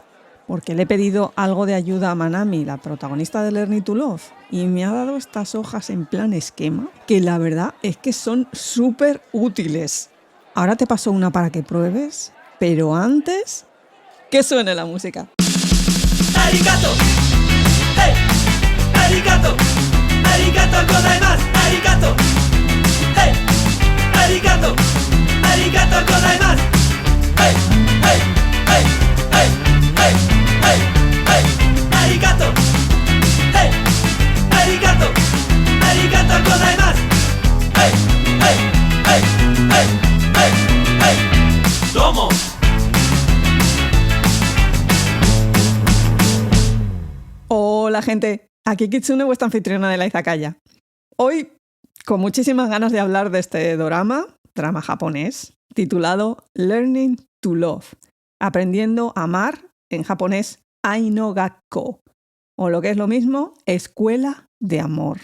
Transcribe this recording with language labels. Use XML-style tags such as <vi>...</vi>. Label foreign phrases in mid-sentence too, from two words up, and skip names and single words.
<es>Porque le he pedido algo de ayuda a Manami, la protagonista de Learning to Love, y me ha dado estas hojas en plan esquema, que la verdad es que son súper útiles. Ahora te paso una para que pruebes, pero antes, que suene la música.</es> <ja>¡Arigato! ¡Hey! ¡Arigato! ¡ありがとうございます! ¡Arigato! ¡Hey! ¡Arigato! ¡ありがとうございます! ¡Hey! ¡Hey! ¡Hey! ¡Hey! ¡Hey! ¡Hey! ¡Hey! ¡Arigato! ¡Hey! ¡Arigato! ¡ありがとうございます! ¡Hey! ¡Hey! ¡Hey! ¡Hey! ¡Hey! ¡Hey! ¡Domo!</ja> <es>Hola gente, aquí Kitsune, vuestra anfitriona de la izakaya. Hoy, con muchísimas ganas de hablar de este drama japonés, titulado Learning to Love, aprendiendo a amar, en japonés Ai no Gakko, o lo que es lo mismo, escuela de amor.</es>